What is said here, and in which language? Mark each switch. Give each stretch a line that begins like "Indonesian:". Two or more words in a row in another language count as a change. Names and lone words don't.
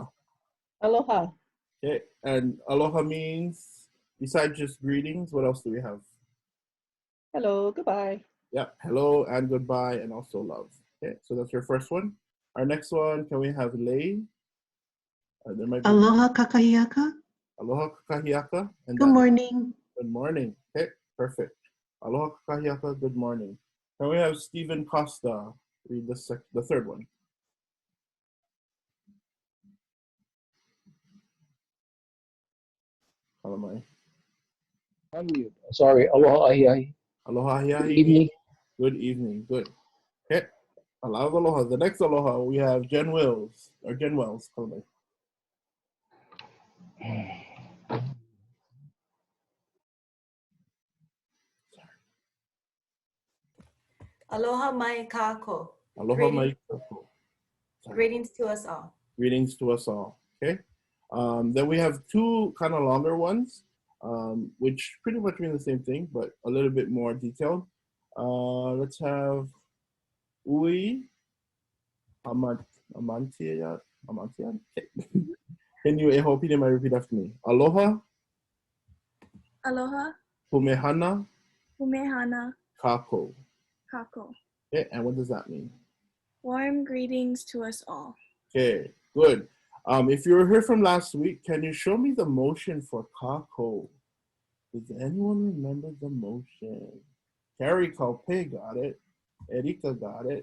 English: Aloha. Okay, and aloha means, besides just greetings, what else do we have? Hello, goodbye. Yeah, hello and goodbye, and also love. Okay, so that's your first one. Our next one, can we have Lei? There might be
Hawaiian: Aloha kakahiaka. Aloha kakahiaka.
English: And Good morning. Good morning. Okay, perfect.
Hawaiian: Aloha kakahiaka,
English: good morning. Can we have Stephen Costa read the third one? Kalamai. Unmute. Sorry.
Hawaiian: Aloha ahiahi. Aloha ahiahi.
English: Good evening. Good evening. Good. Okay. A lot of aloha. The next aloha, we have Jen Wells. Kalamai.
Hawaiian: Aloha mai kākou. Aloha mai kākou.
English: Greetings to us all. Greetings to us all. Okay. Then we have two kind of longer ones, which pretty much mean the same thing, but a little bit more detailed. Let's have Ui Amantia. Can you repeat after me? Aloha. Aloha. Humehana. Humehana. Kākou. Kākou. Okay, and what does that mean? Warm greetings to us all. Okay, good. If you were here from last week, can you show me the motion for kākou? Does anyone remember the motion? Carrie Kalpe got it. Erika got it.